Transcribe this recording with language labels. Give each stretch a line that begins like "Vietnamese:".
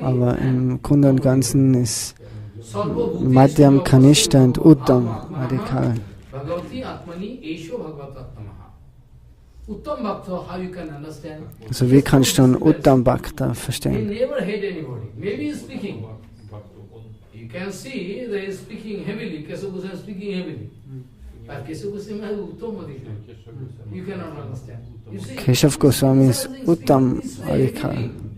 German: Aber im Grunde und Ganzen ist Madhyam, Kanishta und Uttam Adhikari.
Sanskrit: Bhagavati Atmani Esho Bhagavat Atmanaha.
English: Uttam Bhakta, how you can understand?
German: Also wie kannst du einen Uttam Bhakta
English: He
German: verstehen?
English: never hate anybody. Maybe he is speaking. You can see that he is speaking heavily. Keshav Goswami is speaking heavily. But Keshav Goswami has Uttam Adhikari. You cannot understand. You see,
German: Keshav Goswami ist Uttam Adhikari.